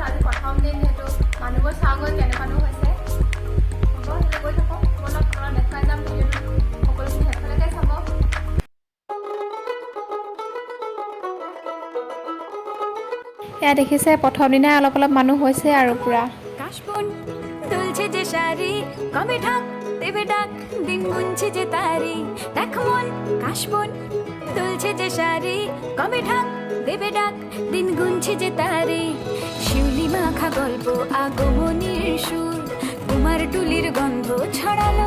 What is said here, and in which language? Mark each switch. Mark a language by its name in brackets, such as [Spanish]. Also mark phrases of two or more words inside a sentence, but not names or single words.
[Assamese] আজি প্ৰথম দিন, যিহেতু মানুহবোৰ চাওঁগৈ কেনেকুৱানো হৈছে। হ'ব তেতিয়া গৈ থাকক। ব'লক আপোনাক দেখুৱাই যাম ভিডিঅ'টো, সকলোখিনি শেষলৈকে চাব। এয়া দেখিছে প্ৰথম দিনাই অলপ অলপ মানুহ হৈছে আৰু পুৰা। [Bangla] কাশবন দুলছে যে শাড়ি, কবে ঢাক দেবে ডাক, দিন গুনছে যে তারি। দেখ মন কাশবন দুলছে যে শাড়ি, কবে ঢাক দেবে ডাক, দিন গুনছে যে তারি। শিউলি মাখা গল্প, আগমনীর সুর, কুমার টুলির গন্ধ ছড়ালো।